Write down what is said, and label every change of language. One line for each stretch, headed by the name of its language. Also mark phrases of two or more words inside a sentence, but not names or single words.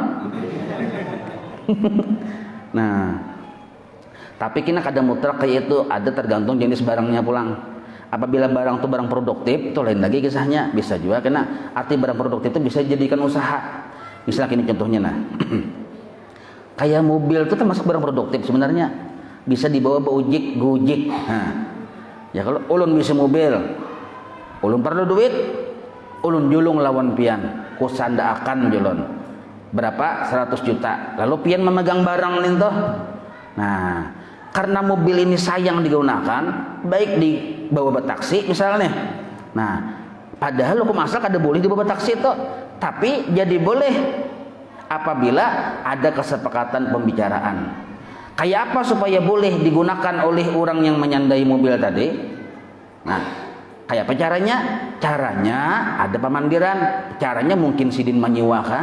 Banjar: Nah, tapi kena kada mutlak kayak itu, ada tergantung jenis barangnya pulang. Apabila barang itu barang produktif, itu lain lagi kisahnya. Bisa juga kena arti barang produktif itu bisa dijadikan usaha. Misalnya ini contohnya nah. Kayak mobil itu termasuk barang produktif sebenarnya. Bisa dibawa gojek. Nah, ya kalau ulun bisa mobil, ulun perlu duit, ulun julung lawan pian, kusanda akan julun. Berapa? 100 juta. Lalu pian memegang barang nih toh. Nah, karena mobil ini sayang digunakan, baik dibawa taksi misalnya. Nah, padahal hukum asal kada boleh dibawa taksi toh, tapi jadi boleh apabila ada kesepakatan pembicaraan. Kayak apa supaya boleh digunakan oleh orang yang menyandai mobil tadi? Nah, kayak apa caranya? Caranya ada pemandiran. Caranya mungkin sidin menyewa kah?